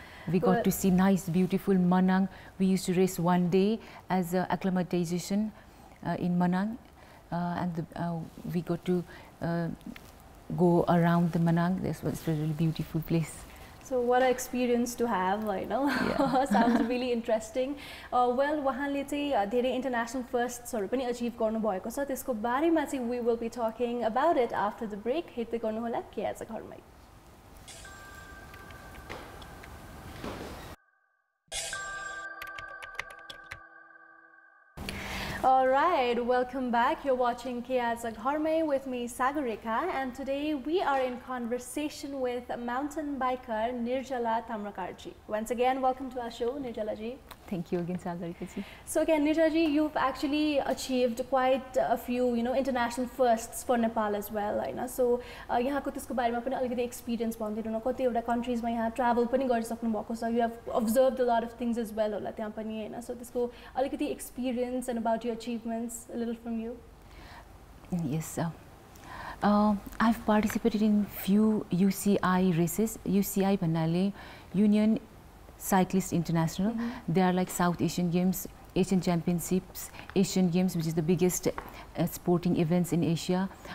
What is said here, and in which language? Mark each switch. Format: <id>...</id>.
<en>We got to see nice, beautiful Manang. We used to race one day as acclimatization in Manang. And we got to go around the Manang. This was a really beautiful place. So what an experience to have, you know. Yeah. Sounds really interesting.</en> <ne>Well, wahanle चाहिँ धेरै international firsts हरु पनि achieve गर्नु भएको छ. त्यसको बारेमा चाहिँ</ne> <en>we will be talking about it after the break.</en> <ne>हेर्दै गर्नु होला के आज घरमै.</ne> <en>Alright, welcome back. You're watching Ke Aaja Ghar Mai with me, Sagarika, and today we are in conversation with mountain biker Nirjala Tamrakar ji. Once again, welcome to our show, Nirjala ji. Thank you again, Sagarika ji. So again, Nirjala ji, you've actually achieved quite a few, international firsts for Nepal as well, हैन.</en> <ne>So यहाँको त्यसको बारेमा पनि अलिकति experience भन्दिनु न, कतिवटा countries मा यहाँ travel पनि गरिसक्नु भएको छ.</ne> <en>You have observed a lot of things as well</en> <ne>होला त्यहाँ पनि, हैन.</ne> <en>So</en> <ne>त्यसको अलिकति</ne> <en>experience and about your achievements, a little from you. Yes, I've participated in few UCI races. UCI भन्नाले Union Cyclists International. They are like South Asian Games, Asian Championships, Asian Games, which is the biggest sporting events in Asia.</en>